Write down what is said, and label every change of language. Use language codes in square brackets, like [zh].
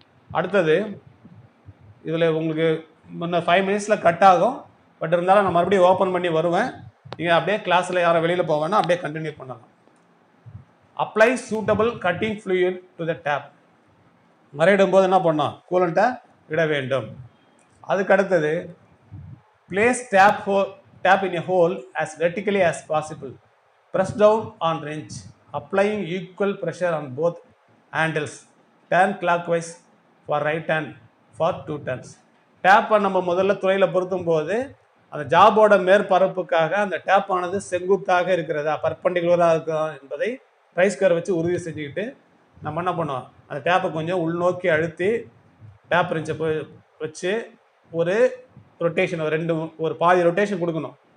[ta] அடுத்தது இதில் உங்களுக்கு முன்ன 5 மினிட்ஸில் கட் ஆகும். பட் இருந்தாலும் நான் மறுபடியும் ஓப்பன் பண்ணி வருவேன். நீங்கள் அப்படியே கிளாஸில் யாரும் வெளியில் போவேன்னா அப்படியே கண்டினியூ பண்ணலாம். [en] Apply suitable cutting fluid to the tap. [ta] மறையிடும் போது என்ன பண்ணோம், கூலண்ட்டை விட வேண்டும். அதுக்கு அடுத்தது [en] Place tap in a hole as vertically as possible. Press down on wrench, applying equal pressure on both handles. Turn clockwise for right hand for 2 turns. [ta] டேப்பை நம்ம முதல்ல துளையில் பொருத்தும் போது அந்த ஜாபோட மேற்பரப்புக்காக அந்த டேப்பானது செங்குத்தாக இருக்கிறதா பர்பண்டிகுலராக இருக்கிறதா என்பதை ரைஸ்கர் வச்சு உறுதி செஞ்சுக்கிட்டு நம்ம என்ன பண்ணுவோம், அந்த டேப்பை கொஞ்சம் உள்நோக்கி அழுத்தி டேப் ரிஞ்சை வச்சு ஒரு ரொட்டேஷன் ஒரு பாதி ரொட்டேஷன் கொடுக்கணும்.